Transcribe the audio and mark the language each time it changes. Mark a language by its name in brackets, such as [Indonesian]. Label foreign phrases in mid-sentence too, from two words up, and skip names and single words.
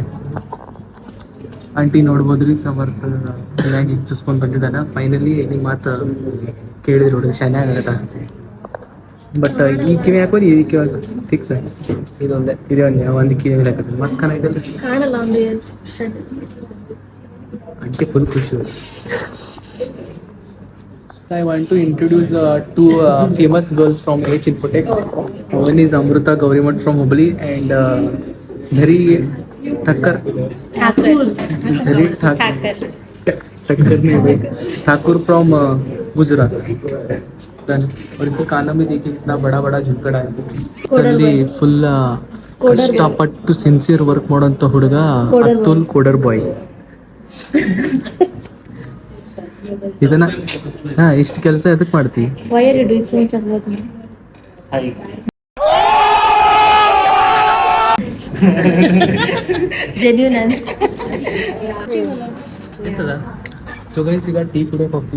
[Kannada] ಆಂಟಿ ನೋಡ್ಬೋದ್ರಿ ಸಮರ್ಥ ಕಿವ್ಯಾಗ ಈಗ ಚುಚ್ಕೊಂಡು ಬಂದಿದ್ದಾನೆ. ಫೈನಲಿ ನಿಮ್ಮ ಮಾತು ಕೇಳಿದ್ರು ನೋಡಿ, ಚೆನ್ನಾಗಿ ಆಗತ್ತ. ಬಟ್ ಈ ಕಿವಿ ಹಾಕೋದು ಈ ಕಿವಿ ಫಿಕ್ಸ್. ಇದೇ ಒಂದು ಕಿವಿ ಹಾಕೋದು ಮಸ್ತ್ ಕಾಣೈತಲ್ಲ. [English] aunty full [Kannada] ಖುಷಿ. [English] I want to introduce two famous girls from H Infotech. One is Amruta Gaurimat from Hubli and Dhari Thakkar. Dhari Thakur from Gujarat. [Hindi] और इनके कानों में देखिए कितना बड़ा बड़ा झुकड़ा है. सली फुल [Kannada] ಕಷ್ಟಪಟ್ಟು [English] sincere work [Kannada] ಮಾಡೋಂಥ ಹುಡುಗ ಅತುಲ್ [English] coder boy. [Kannada] ಇದನ್ನ ಇಷ್ಟು ಕೆಲಸ ಎದಕ್ಕೆ ಮಾಡ್ತಿ? [English] so guys [Kannada] ಈಗ ಟೀ ಕುಡಿಯೋಕೆ ಹೋಗ್ತೀವಿ.